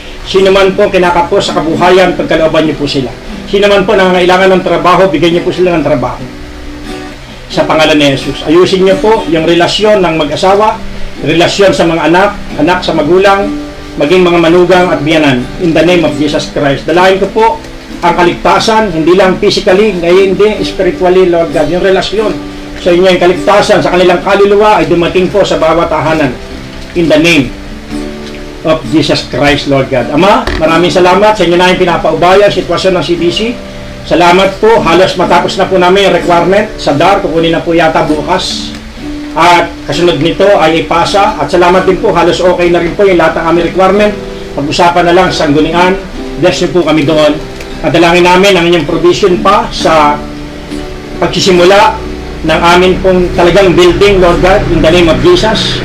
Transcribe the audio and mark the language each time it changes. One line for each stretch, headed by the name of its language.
Filipino: Sino man po kinakapos sa kabuhayan, pagkalooban niyo po sila. Sino man po nangangailangan ng trabaho, bigyan niyo po sila ng trabaho. Sa pangalan ni Jesus. Ayusin niyo po yung relasyon ng mag-asawa, relasyon sa mga anak, anak sa magulang, maging mga manugang at biyanan.
English: In the name of Jesus Christ.
Filipino: Dalahin ko po ang kaligtasan, hindi lang physically, ngayon hindi spiritually, Lord God. Yung relasyon sa inyo, yung kaligtasan sa kanilang kaluluwa ay dumating po sa bawat tahanan.
English: In the name of Jesus Christ, Lord God.
Filipino: Ama, maraming salamat sa inyo na yung pinapaubaya sitwasyon ng CDC. Salamat po, halos matapos na po namin yung requirement sa DAR, kukunin na po yata bukas. At kasunod nito ay ipasa. At salamat din po, halos okay na rin po yung lahat ng aming requirement. Pag-usapan na lang sa sanggunian. Bless niyo po kami doon. At dalangin namin ang inyong provision pa sa pagsisimula ng amin pong talagang building, Lord God,
English: in the name of Jesus.